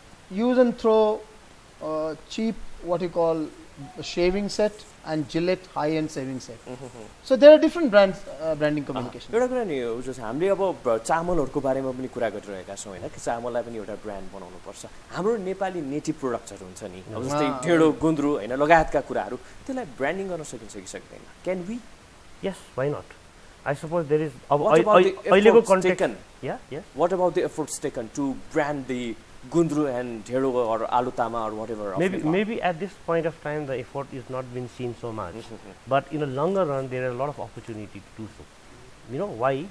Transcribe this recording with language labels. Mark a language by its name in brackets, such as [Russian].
[English] Use and throw. Cheap, what you call shaving set, and Gillette high-end shaving set. So there are different brands, branding communication. [Nepali] एउटा कुरा नि हो जस्तो हामीले अब चामलहरुको बारेमा पनि कुरा गरिरहेका छौं हैन कि चामललाई पनि एउटा ब्रान्ड बनाउनु पर्छ। हाम्रो नेपाली नेटिभ प्रोडक्ट्सहरु हुन्छ नि, अब जस्तै ढेडो, गुन्द्रु हैन लगायतका कुराहरु त्यसलाई ब्रान्डिङ गर्न सकिन्छ कि सक्दैन? [English] Can we? Yes, why not? I suppose there is. What about the efforts taken? Yeah, yes. What about the efforts taken to brand the gundru and dhero or alutama or whatever? Maybe at this point of time the effort is not been seen so much, but in a longer run there are a lot of opportunity to do so. You know why?